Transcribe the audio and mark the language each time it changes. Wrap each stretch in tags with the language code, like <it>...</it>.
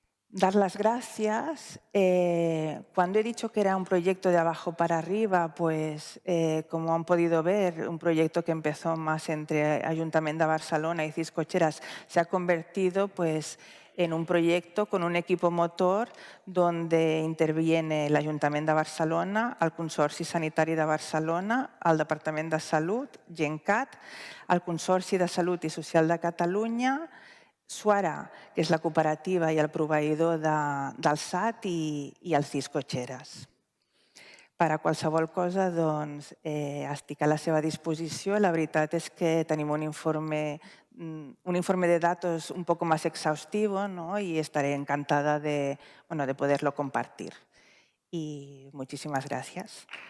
<es>Dar las gracias. Cuando he dicho que era un proyecto de abajo para arriba, pues como han podido ver, un proyecto que empezó más entre Ayuntamiento de Barcelona y CIS Cotxeres se ha convertido pues, en un proyecto con un equipo motor donde interviene el Ayuntamiento de Barcelona, el Consorci Sanitari de Barcelona, el Departament de Salut, GenCat,</es> <ca>el Consorci de Salut i Social de Catalunya, Suara, que és la cooperativa i el proveïdor del SAT, i el CIS Cotxeres. Per a qualsevol cosa, doncs, estic a la seva disposició.</ca> <es>La veritat és que tenim un informe de datos un poco más exhaustivo, ¿no?, y estaré encantada de poderlo compartir. Y muchísimas gracias.</es>